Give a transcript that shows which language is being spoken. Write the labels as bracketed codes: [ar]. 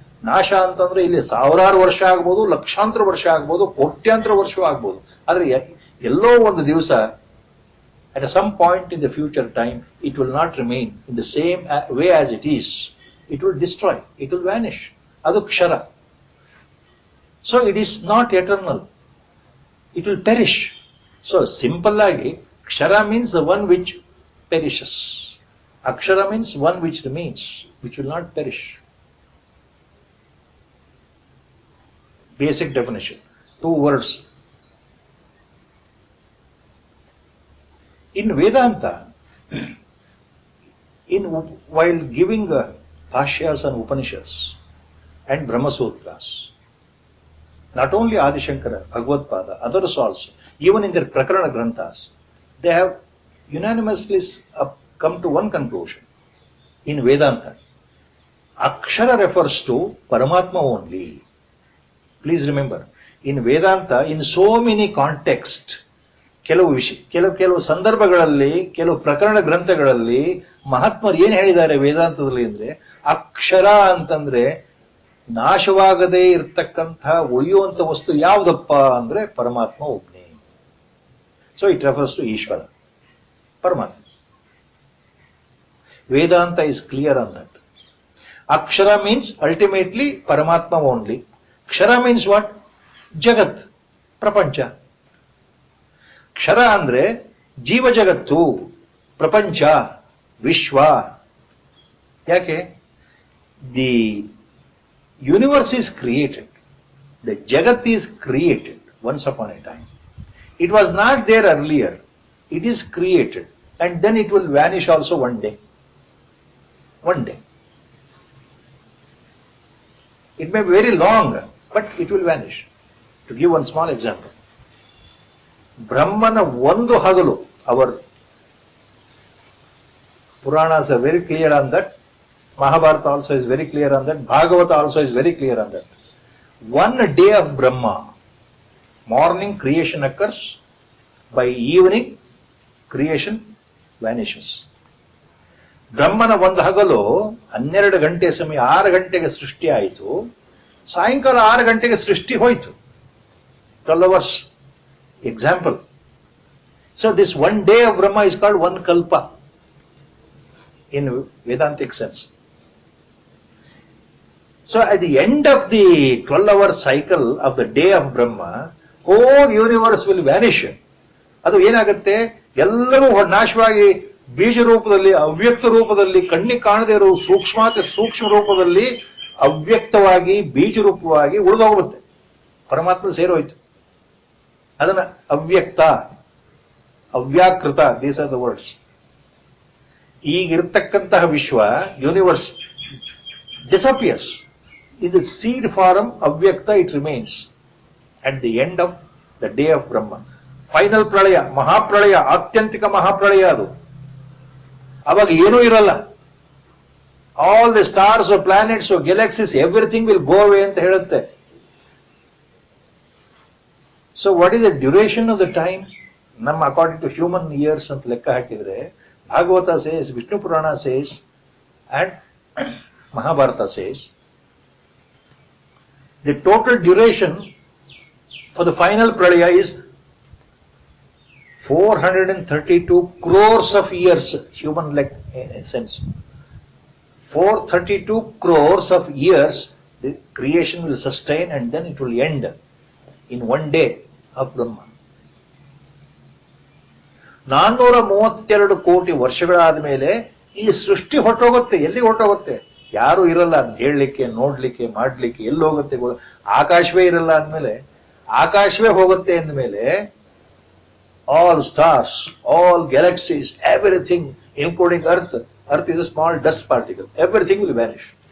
[kn] ನಾಶ ಅಂತಂದ್ರೆ ಇಲ್ಲಿ ಸಾವಿರಾರು ವರ್ಷ ಆಗ್ಬೋದು, ಲಕ್ಷಾಂತರ ವರ್ಷ ಆಗ್ಬೋದು, ಕೋಟ್ಯಾಂತರ ವರ್ಷ ಆಗ್ಬೋದು. ಆದ್ರೆ ಎಲ್ಲೋ ಒಂದು ದಿವಸ [en] at some point in the future time it will not remain in the same way as it is. It will destroy, it will vanish. Adu kshara. So it is not eternal, it will perish. So simple agi kshara means the one which perishes. Akshara means one which remains, which will not perish. Basic definition. Two words. In Vedanta, while giving Bhashyas and Upanishads and Brahma Sutras, not only Adi Shankara, Bhagavad Pada, others also, even in their Prakarana Granthas, they have unanimously come to one conclusion. In Vedanta, Akshara refers to Paramatma only. Please remember, in Vedanta, in so many contexts, [kn] ಕೆಲವು ಸಂದರ್ಭಗಳಲ್ಲಿ, ಕೆಲವು ಪ್ರಕರಣ ಗ್ರಂಥಗಳಲ್ಲಿ ಮಹಾತ್ಮರು ಏನ್ ಹೇಳಿದ್ದಾರೆ ವೇದಾಂತದಲ್ಲಿ ಅಂದ್ರೆ, ಅಕ್ಷರ ಅಂತಂದ್ರೆ ನಾಶವಾಗದೇ ಇರತಕ್ಕಂಥ ಉಳಿಯುವಂತ ವಸ್ತು ಯಾವ್ದಪ್ಪ ಅಂದ್ರೆ ಪರಮಾತ್ಮ ಒಬ್ನೇ. [en] So it refers to Ishwara, Paramatma. Vedanta is clear on that. Akshara means ultimately Paramatma only. [kn] ಕ್ಷರ [en] Means what? [kn] ಜಗತ್, ಪ್ರಪಂಚ. ಕ್ಷರ ಅಂದ್ರೆ ಜೀವ ಜಗತ್ತು, ಪ್ರಪಂಚ, ವಿಶ್ವ. ಯಾಕೆ? [en] The universe is created, the jagat is created once upon a time. It was not there earlier, it is created and then it will vanish also one day. One day. It may be very long, but it will vanish. To give one small example, [kn] Brahmana ಒಂದು ಹಗಲು, [en] our Puranas are very clear on that. Mahabharata also is very clear on that. Bhagavata also is very clear on that. One day of Brahma Morning creation occurs, by evening creation vanishes. [kn] ಬ್ರಹ್ಮನ ಒಂದು ಹಗಲು 12 ಗಂಟೆ ಸಮಯ, 6 ಗಂಟೆಗೆ ಸೃಷ್ಟಿ ಆಯಿತು, ಸಾಯಂಕಾಲ 6 ಗಂಟೆಗೆ ಸೃಷ್ಟಿ ಹೋಯಿತು. [en] 12 hours example. So this one day of Brahma is called one kalpa in Vedantic sense. So at the end of the 12-hour cycle of the day of Brahma, whole universe will vanish. [kn] ಅದು ಏನಾಗುತ್ತೆ, ಎಲ್ಲವೂ ನಾಶವಾಗಿ ಬೀಜ ರೂಪದಲ್ಲಿ, ಅವ್ಯಕ್ತ ರೂಪದಲ್ಲಿ, ಕಣ್ಣಿಗೆ ಕಾಣದೇ ಇರೋ ಸೂಕ್ಷ್ಮ ರೂಪದಲ್ಲಿ ಅವ್ಯಕ್ತವಾಗಿ ಬೀಜ ರೂಪವಾಗಿ ಉಳಿದೋಗುತ್ತೆ. ಪರಮಾತ್ಮ ಸೇರೋಯ್ತು. [en] ಅದನ್ನ ಅವ್ಯಕ್ತ, ಅವ್ಯಾಕೃತ, ದೀಸ್ ಆರ್ ದ ವರ್ಡ್ಸ್. [kn] ಈಗಿರ್ತಕ್ಕಂತಹ ವಿಶ್ವ, [en] Universe disappears. In the seed form, avyakta, it remains at the end of the day of Brahma. [kn] Final ಪ್ರಳಯ, ಮಹಾಪ್ರಳಯ, ಆತ್ಯಂತಿಕ ಮಹಾಪ್ರಳಯ ಅದು. ಅವಾಗ ಏನೂ ಇರಲ್ಲ. [en] all the stars, planets, galaxies, everything will go away [kn] ಅಂತ ಹೇಳುತ್ತೆ. [en] So what is the duration of the time? ನಮ್ಮ according to human years [kn] ಅಂತ ಲೆಕ್ಕ ಹಾಕಿದ್ರೆ, [en] Bhagavata says, Vishnu Purana says, and Mahabharata says the total duration for the final pralaya is 432 crores of years, human like sense. 432 crores of years the creation will sustain, and then it will end in one day of Brahma. [kn] 432 ಕೋಟಿ ವರ್ಷಗಳಾದ ಮೇಲೆ ಈ ಸೃಷ್ಟಿ ಹೊರಟೋಗುತ್ತೆ. ಎಲ್ಲಿ ಹೊರಟೋಗುತ್ತೆ? ಯಾರು ಇರಲ್ಲ ಅಂತ ಹೇಳಲಿಕ್ಕೆ, ನೋಡ್ಲಿಕ್ಕೆ, ಮಾಡ್ಲಿಕ್ಕೆ. ಎಲ್ಲಿ ಹೋಗುತ್ತೆ? ಆಕಾಶವೇ ಇರಲ್ಲ ಅಂದ್ಮೇಲೆ, ಆಕಾಶವೇ ಹೋಗುತ್ತೆ ಅಂದ್ಮೇಲೆ, [en] All stars, all galaxies, everything including earth is a small dust particle, everything will vanish.